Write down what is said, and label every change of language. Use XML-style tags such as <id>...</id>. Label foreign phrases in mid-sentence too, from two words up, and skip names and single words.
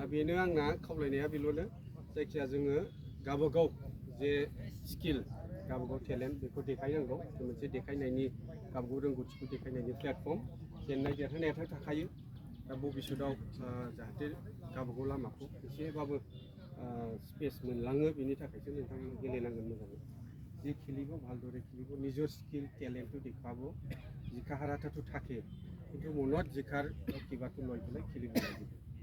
<brx>बेनो आंना खावलायनाया बेल'नो जायखिया जोङो गावबागाव जे स्किल गावबागाव टेलेन्ट बेखौ देखायनांगौ मोनसे देखायनायनि गावबागाव रोंगौथिखौ देखायनायनि प्लेटफर्म जेननाय देरहानायाथ' थाखायो दा भबिष्यतआव जाहाथे गावबागाव लामाखौ एसेबाबो स्पेस मोनलाङो बेनि थाखायसो नोंथांमोन गेलेनांगोन मोजाङै जे खेलिगो</brx> <as>ভালদৰে খেলিব নিজৰ স্কিল টেলেণ্টটো দেখাব জিকা হাৰাটো থাকে কিন্তু মনত জিকাৰ কিবাটো লৈ পেলাই খেলিব লাগিব</as>